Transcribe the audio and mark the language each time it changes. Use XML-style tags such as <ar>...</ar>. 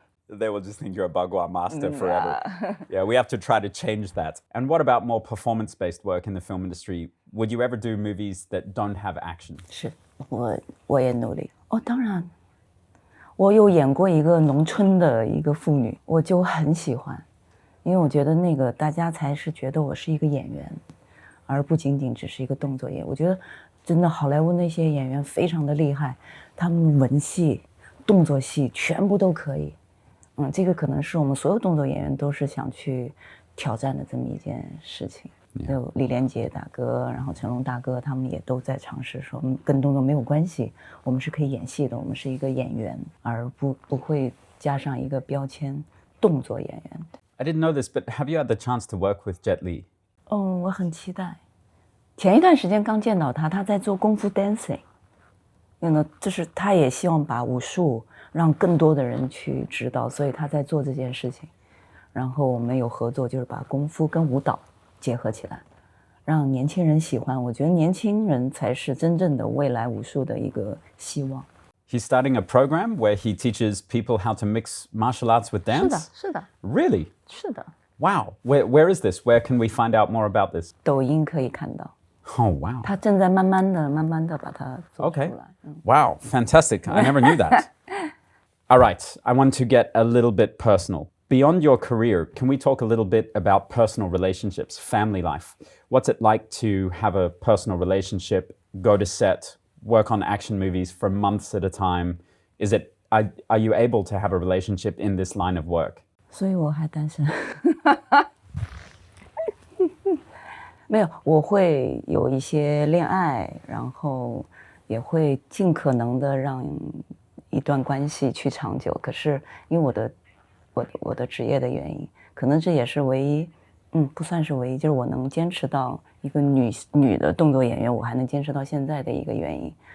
<en>They will just think you're a bagua master forever. Yeah, we have to try to change that. And what about more performance-based work in the film industry? Would you ever do movies that don't have action?</en> <zh>是，我也努力。哦，当然，我有演过一个农村的一个妇女，我就很喜欢，因为我觉得那个大家才是觉得我是一个演员，而不仅仅只是一个动作演员。我觉得真的好莱坞那些演员非常的厉害，他们文戏、动作戏全部都可以。这个可能是我们所有动作演员都是想去挑战的这么一件事情。有李连杰大哥，然后成龙大哥，他们也都在尝试说，跟动作没有关系，我们是可以演戏的，我们是一个演员，而不会加上一个标签动作演员。</zh> <en>I didn't know this, but have you had the chance to work with Jet Li?</en> <zh>我很期待。前一段时间刚见到他，他在做功夫 dancing，就是他也希望把武术让更多的人去知道，所以他在做这件事情。然后我们有合作，就是把功夫跟舞蹈结合起来，让年轻人喜欢。我觉得年轻人才是真正的未来武术的一个希望。</zh> <en>He's starting a program where he teaches people how to mix martial arts with dance?</en> <zh>是的。</zh> <en>Really?</en> <zh>是的。</zh> <en>Wow. Where is this? Where can we find out more about this?</en> <zh>抖音可以看到。</zh> <en>Oh, wow.</en> <zh>他正在慢慢的把它做出来。</zh> <en>Okay. Wow, fantastic. I never knew that. All right, I want to get a little bit personal. Beyond your career, can we talk a little bit about personal relationships, family life? What's it like to have a personal relationship, go to set, work on action movies for months at a time. Are you able to have a relationship in this line of work?</en> <zh>所以我还单身。没有，我会有一些恋爱，然后也会尽可能的让一段关系去长久。可是因为我的职业的原因，可能这也是唯一，不算是唯一，就是我能坚持到一个女的动作演员，我还能坚持到现在的一个原因。</zh>